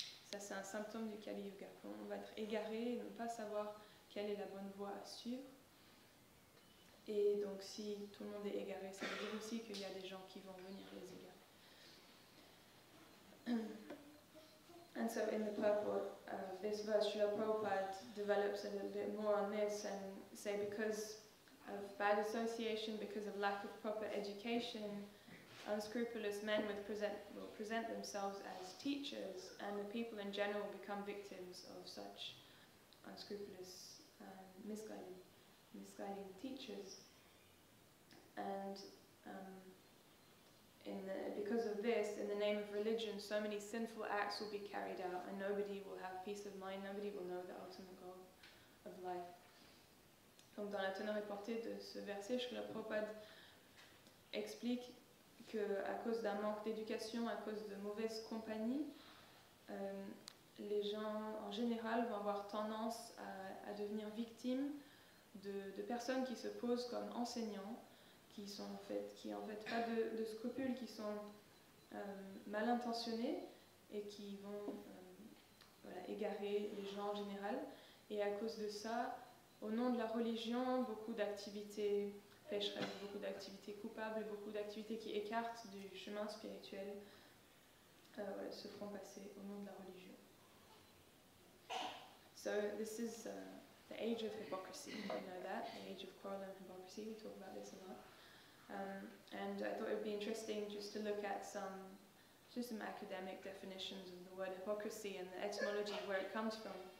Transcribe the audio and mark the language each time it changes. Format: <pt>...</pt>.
<fr>Ça, c'est un symptôme du Kali Yuga. On va être égaré et ne pas savoir quelle est la bonne voie à suivre. Et donc, si tout le monde est égaré, ça veut dire aussi qu'il y a des gens qui vont venir les égarer.</fr> <en>And so, in the purport of this verse, Srila Prabhupada develops a little bit more on this and say because of bad association, because of lack of proper education, unscrupulous men will present themselves as teachers, and the people in general become victims of such unscrupulous, misguiding teachers. And in because of this, in the name of religion, so many sinful acts will be carried out, and nobody will have peace of mind, nobody will know the ultimate goal of life.</en> <fr>Donc dans la teneur et portée de ce verset, Srila Prabhupada explique qu'à cause d'un manque d'éducation, à cause de mauvaise compagnie, les gens en général vont avoir tendance à devenir victimes de personnes qui se posent comme enseignants, qui en fait pas de scrupules, qui sont mal intentionnés et qui vont égarer les gens en général. Et à cause de ça, au nom de la religion, beaucoup d'activités pécheresses, beaucoup d'activités coupables, beaucoup d'activités qui écartent du chemin spirituel se feront passer au nom de la religion.</fr> <en>So this is the age of hypocrisy, you know that, the age of quarrel and hypocrisy, we talk about this a lot. And I thought it would be interesting just to look at some academic definitions of the word hypocrisy and the etymology, where it comes from.</en>